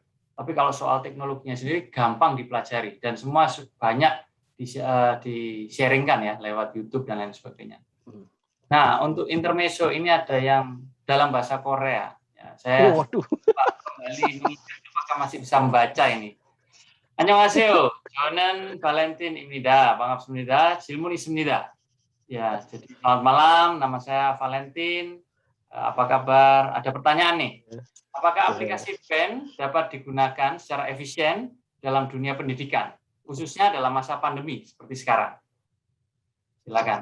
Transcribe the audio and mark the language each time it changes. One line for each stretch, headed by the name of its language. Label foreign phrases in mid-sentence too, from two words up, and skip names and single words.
Indonesian: Tapi kalau soal teknologinya sendiri gampang dipelajari dan semua banyak di-sharingkan ya lewat YouTube dan lain sebagainya. Nah, untuk intermezzo ini ada yang dalam bahasa Korea. Ya, saya kembali apakah masih bisa membaca ini.
Korean: 안녕하세요. 저는 발렌틴입니다. 반갑습니다. 질문 있습니다.
Indonesian: Ya, jadi selamat malam. Nama saya Valentin. Apa kabar? Ada pertanyaan nih. Apakah aplikasi BEN dapat digunakan secara efisien dalam dunia pendidikan, khususnya dalam masa pandemi seperti sekarang? Silakan.